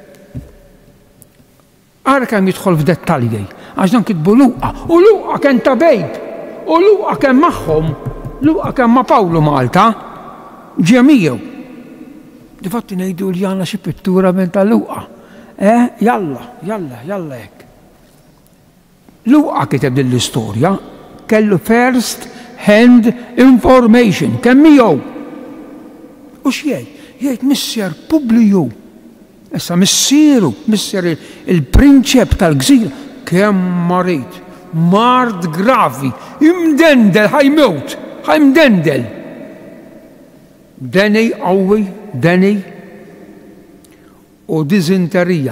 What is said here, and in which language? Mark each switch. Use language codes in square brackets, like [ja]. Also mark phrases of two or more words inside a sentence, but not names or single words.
[mt] Ara kemm jidħol f'dettalji, għax dan kitbu Luqa, u Luqa kien ta' bejb, u Luqa kien magħhom, Luqa kien ma' Pawlu Malta, ġemijew. Difatti ngħidu li għandna xi pittura minn ta' Luqa. Jalla hekk. Luqa kiteb din l-istorja, kellu [en] first hand information, [mt] kemm miegħu. U x'jgħid? Jgħid Missier Publiu. Issa missieru, missier il-prinċep tal-gżira, kemm marit, mard gravi, imdendel, ħajmdendel. Deni qawwi, deni u dizinterija.